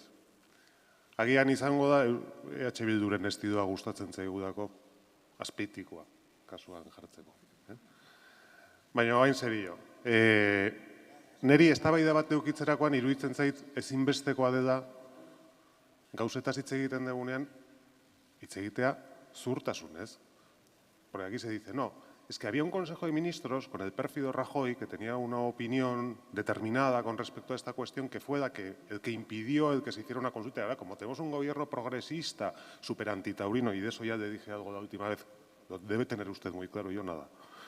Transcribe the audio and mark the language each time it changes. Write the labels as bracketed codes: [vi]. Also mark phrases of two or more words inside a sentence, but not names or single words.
[eu] Agian izango da, EH Bilduren estidua gustatzen zaigudako, azpeitikoa, kasuan jartzeko. Baina hain serio. Neri eztabaida bat edukitzerakoan iruditzen zait ezinbestekoa dela gauzetaz hitz egiten dugunean hitz egitea zuhurtasunez. [es] Porque aquí se dice, no, es que había un Consejo de Ministros con el pérfido Rajoy que tenía una opinión determinada con respecto a esta cuestión que fue el que impidió el que se hiciera una consulta. Y ahora, como tenemos un gobierno progresista, súper antitaurino, y de eso ya le dije algo la última vez, lo debe tener usted muy claro, yo nada.